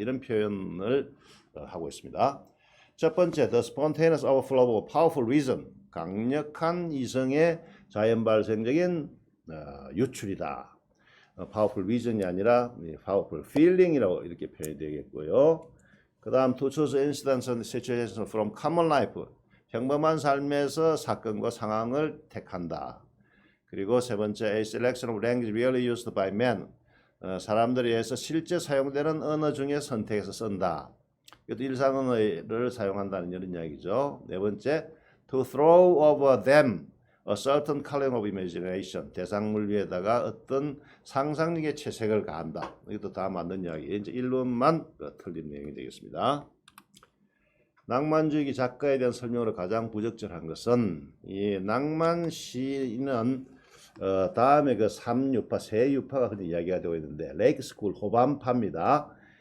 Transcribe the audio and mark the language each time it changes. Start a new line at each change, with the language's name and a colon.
Korean: 이런 표현을 하고 있습니다. 첫 번째,
English: the spontaneous overflow of powerful reason,
Korean: 강력한 이성의 자연 발생적인 유출이다. powerful reason이 아니라 powerful feeling이라고 이렇게 표현이 되겠고요. 그 다음
English: to choose incidents and situations from common life,
Korean: 평범한 삶에서 사건과 상황을 택한다. 그리고 세 번째,
English: a selection of language rarely used by men,
Korean: 사람들에 의해서 실제 사용되는 언어 중에 선택해서 쓴다. 이것도 일상 언어를 사용한다는 이런 이야기죠. 네 번째,
English: to throw over them a certain coloring of imagination,
Korean: 대상물 위에다가 어떤 상상력의 채색을 가한다. 이것도 다 맞는 이야기. 이제 1번만 틀린 내용이 되겠습니다. 낭만주의 작가에 대한 설명으로 가장 부적절한 것은, 이 낭만 시는 다음에 그 3유파, 세 유파가 흔히 이야기가 되고 있는데, 레이크 스쿨 호반파입니다.